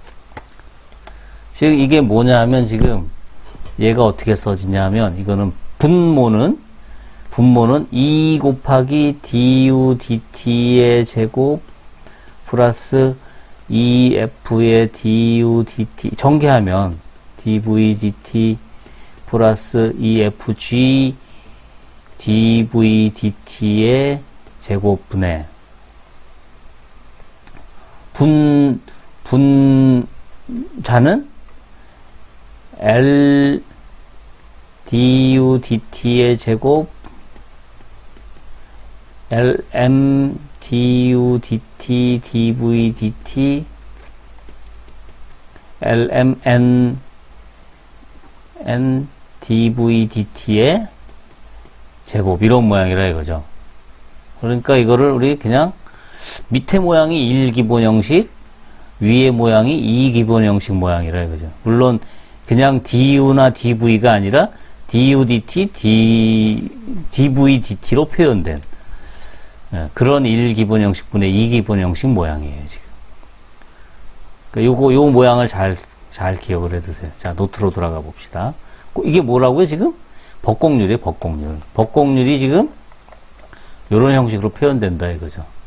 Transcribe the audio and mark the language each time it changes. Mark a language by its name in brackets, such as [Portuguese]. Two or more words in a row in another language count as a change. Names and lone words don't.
[Korean] 지금 이게 뭐냐 하면 지금 얘가 어떻게 써지냐 하면 이거는 분모는 2 곱하기 du dt의 제곱 플러스 2f의 du dt 전개하면 dv dt 플러스 2fg dv dt의 제곱분의 분자는 L du dt의 제곱 LM du dt dv dt LMN dv dt의 제곱 이런 모양이라 이거죠. 그러니까 이거를 우리 그냥 밑에 모양이 1 기본 형식, 위에 모양이 2 기본 형식 모양이라 이거죠. 물론 그냥 du나 dv가 아니라 du dt, dv dt로 표현된 그런 1 기본 형식분의 2 기본 형식 모양이에요, 지금. 그러니까 요 모양을 잘 기억을 해두세요. 자, 노트로 돌아가 봅시다. 이게 뭐라고요, 지금? 벅곡률이에요, 벅곡률. 벅곡률이 지금 요런 형식으로 표현된다, 이거죠.